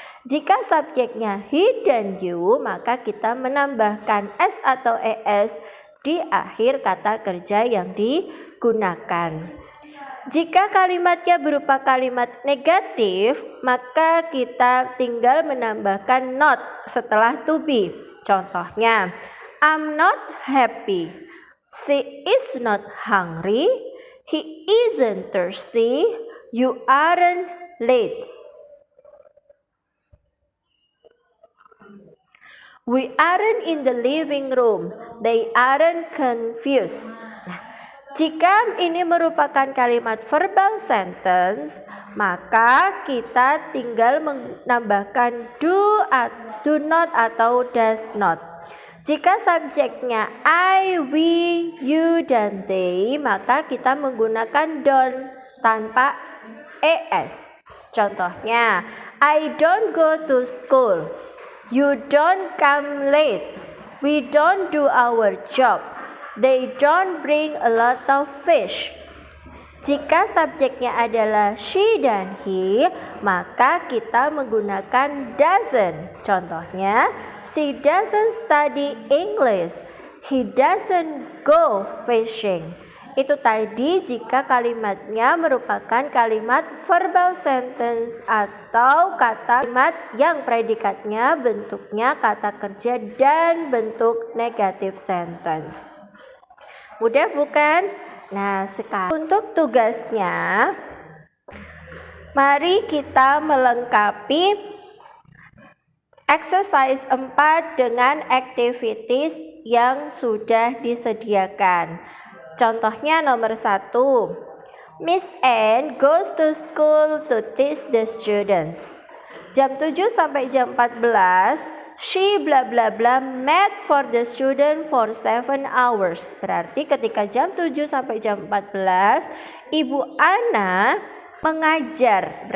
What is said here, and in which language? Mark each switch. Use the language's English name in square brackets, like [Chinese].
[Indonesian] Jika subjeknya he dan you, maka kita menambahkan S atau ES di akhir kata kerja yang digunakan. Jika kalimatnya berupa kalimat negatif, maka kita tinggal menambahkan not setelah to be. [English] Contohnya, I'm not happy, she is not hungry, he isn't thirsty, you aren't late. We aren't in the living room, they aren't confused. [Indonesian] Jika ini merupakan kalimat verbal sentence, maka kita tinggal menambahkan do not atau does not. Jika subjeknya I, we, you, dan they, maka kita menggunakan don't tanpa ES. [English] Contohnya, I don't go to school, you don't come late, We don't do our job. They don't bring a lot of fish. [Indonesian] Jika subjeknya adalah she dan he, maka kita menggunakan doesn't. [English] Contohnya, she doesn't study English. He doesn't go fishing. [Indonesian] Itu tadi jika kalimatnya merupakan kalimat verbal sentence atau kalimat yang predikatnya bentuknya kata kerja dan bentuk negative sentence. Mudah bukan? Nah, sekarang untuk tugasnya, mari kita melengkapi exercise 4 dengan activities yang sudah disediakan. Contohnya nomor 1, [English] Miss Anne goes to school to teach the students. [Indonesian] Jam 7 sampai jam 14, [English] she bla bla bla met for the student for 7 hours. [Indonesian] Berarti ketika jam 7 sampai jam 14, Ibu Ana mengajar.